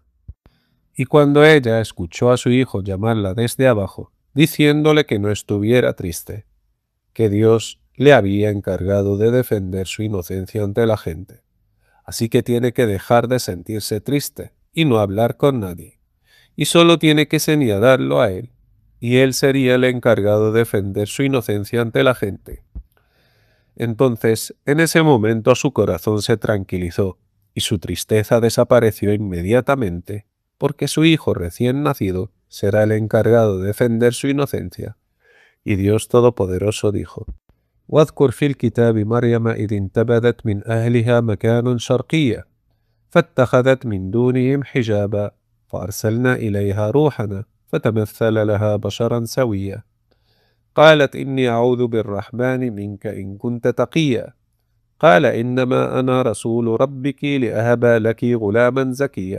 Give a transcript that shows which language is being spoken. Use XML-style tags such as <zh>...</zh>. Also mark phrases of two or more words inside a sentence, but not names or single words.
<es>Y cuando ella escuchó a su hijo llamarla desde abajo, diciéndole que no estuviera triste, que Dios le había encargado de defender su inocencia ante la gente, así que tiene que dejar de sentirse triste y no hablar con nadie, y solo tiene que señalarlo a él, y él sería el encargado de defender su inocencia ante la gente. Entonces, en ese momento su corazón se tranquilizó, y su tristeza desapareció inmediatamente, porque su hijo recién nacido será el encargado de defender su inocencia. Y Dios Todopoderoso dijo:</es> <ar>واذكر في الكتاب مريم إذ انتبذت من أهلها مكانا شرقيا فاتخذت من دونهم حجابا فأرسلنا إليها روحنا فتمثل لها بشرا سويا قالت إني أعوذ بالرحمن منك إن كنت تقيا قال إنما أنا رسول ربك لأهب لك غلاما زكيا.</ar>